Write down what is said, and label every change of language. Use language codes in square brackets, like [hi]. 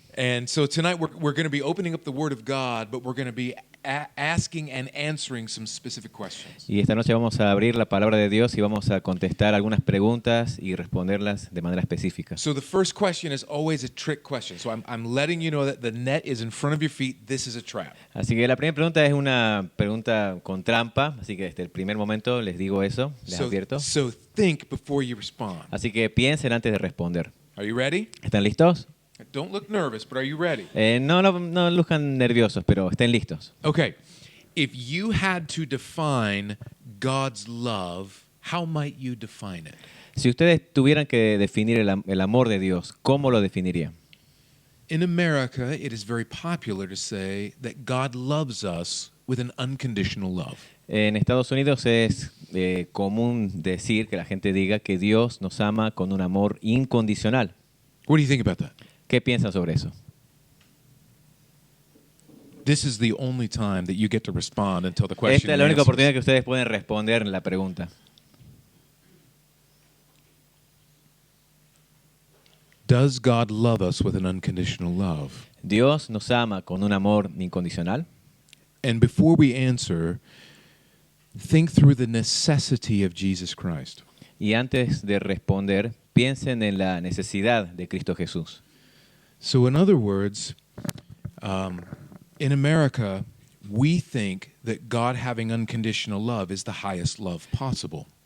[en] And so tonight we're going to be opening up the Word of God, but we're going to be asking and answering some specific questions. [es] Y esta noche vamos a abrir la palabra de Dios y vamos a contestar algunas preguntas y responderlas de manera específica. [en] So the first question is always a trick question. So I'm letting you know that the net is in front of your feet. This is a trap. [es] Así que la primera pregunta es una pregunta con trampa, así que desde el primer momento les digo eso, les advierto. [en] So think before you respond. [es] Así que piensen antes de responder. [en] Are you ready? [es] ¿Están listos? [en] Don't look nervous, but are you ready? [es] No luzcan nerviosos, pero estén listos. [en] Okay. If you had to define God's love, how might you define it? [es] Si ustedes tuvieran que definir el amor de Dios, ¿cómo lo definirían? [en] In America, it is very popular to say that God loves us with an unconditional love. [es] En Estados Unidos es común decir que la gente diga que Dios nos ama con un amor incondicional. [en] What do you think about that? [es] ¿Qué piensan sobre eso? [en] This is the only time that you get to respond until the question [es] Esta es la única [en] answers. [es] oportunidad que ustedes pueden responder en la pregunta. [en] Does God love us with an unconditional love? [es] ¿Dios nos ama con un amor incondicional? [en] And before we answer, think through the necessity of Jesus Christ. [es] Y antes de responder, piensen en la necesidad de Cristo Jesús. [en] So in other words, in America, we think that God having unconditional love is the highest love possible.